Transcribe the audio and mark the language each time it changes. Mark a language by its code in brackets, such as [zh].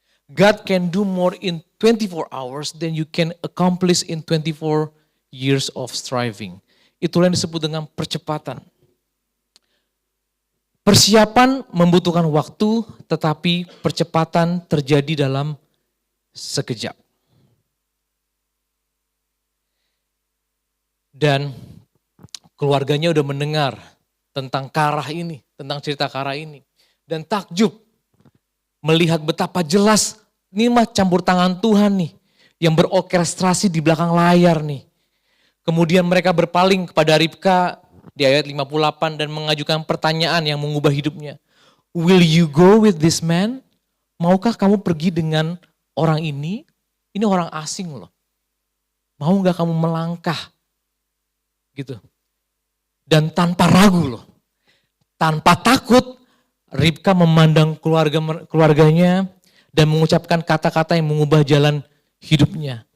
[en] God can do more in 24 hours than you can accomplish in 24 years of striving. [id] Itulah yang disebut dengan percepatan. Persiapan membutuhkan waktu, tetapi percepatan terjadi dalam sekejap. Dan keluarganya udah mendengar tentang Karah ini, tentang cerita Karah ini. Dan takjub melihat betapa jelas, ini mah campur tangan Tuhan nih, yang berorkestrasi di belakang layar nih. Kemudian mereka berpaling kepada Ribka di ayat 58 dan mengajukan pertanyaan yang mengubah hidupnya. [en] Will you go with this man? [id] Maukah kamu pergi dengan orang ini? Ini orang asing loh. Mau gak kamu melangkah? Gitu. Dan tanpa ragu loh. Tanpa takut, Ribka memandang keluarganya dan mengucapkan kata-kata yang mengubah jalan hidupnya.